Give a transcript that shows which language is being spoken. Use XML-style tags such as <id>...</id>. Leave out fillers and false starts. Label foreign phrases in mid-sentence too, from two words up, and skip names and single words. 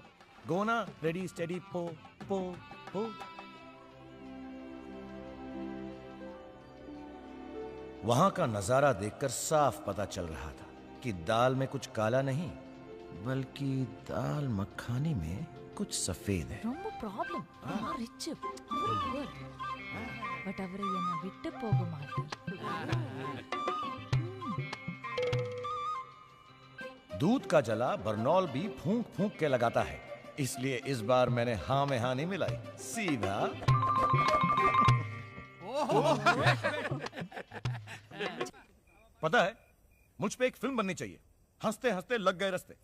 <en>go na, ready steady po po po.</en> <hi>वहां का नजारा देखकर साफ पता चल रहा था कि दाल में कुछ काला नहीं, बल्कि दाल मखानी में कुछ सफेद है।</hi> <ta>ரொம்ப ப்ராப்ளம்.</ta> <en>rich poor.</en> <ta>பட் அவரை என்ன விட்டு போக மாட்டார்.</ta> <hi>दूध का जला बरनौल भी फूंक फूंक के लगाता है, इसलिए इस बार मैंने हाँ में हाँ नहीं मिलाई, सीधा पता है मुझ पे एक फिल्म बननी चाहिए, हंसते हंसते लग गए रस्ते।</hi>